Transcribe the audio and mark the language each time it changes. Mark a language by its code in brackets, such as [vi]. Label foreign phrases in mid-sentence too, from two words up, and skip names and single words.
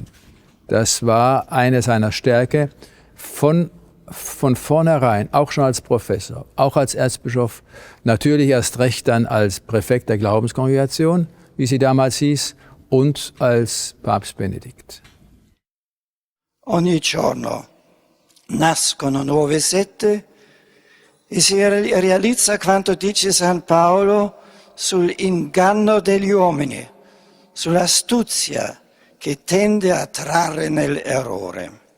[de] Das war eine seiner Stärke von vornherein, auch schon als Professor, auch als Erzbischof, natürlich erst recht dann als Präfekt der Glaubenskongregation, wie sie damals hieß, und als Papst Benedikt. [it] Ogni giorno nascono nuove sette e si realizza quanto dice San Paolo sull'inganno degli uomini, sull'astuzia che tende a trarre nell'errore.